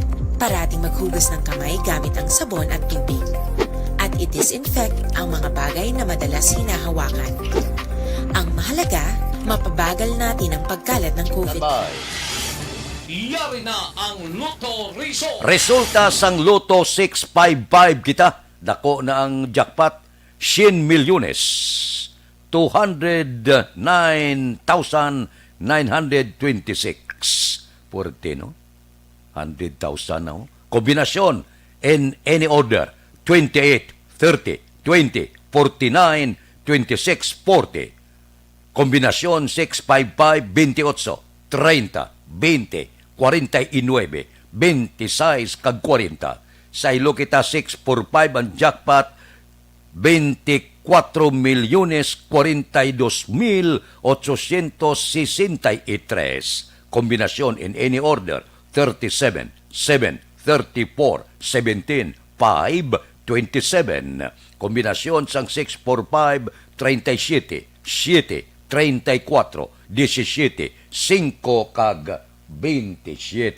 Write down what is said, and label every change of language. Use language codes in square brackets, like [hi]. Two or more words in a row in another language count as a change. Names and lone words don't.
[tl] Parating maghugas ng kamay gamit ang sabon at tubig. At i-disinfect ang mga bagay na madalas hinahawakan. Ang mahalaga, mapabagal natin ang pagkalat ng COVID. Yari na ang Lotto Result. [hil] Resulta sang Lotto 655 kita. Dako na ang jackpot 100 milyones. 209,926. Porte, no? 100,000 na. Kombinasyon [en] in any order. [hil] 28, 30, 20, 49, 26, 40. Kombinasyon 655, 28, 30, 20, 49, 26 kag 40. Sa ilo kita 645 ang jackpot 24,042,863. Kombinasyon [en] in any order [hil] 37, 7, 34, 17, 5, 27. Kombinasyon sang 645 37, 7, 34, 17, 5 kag 27.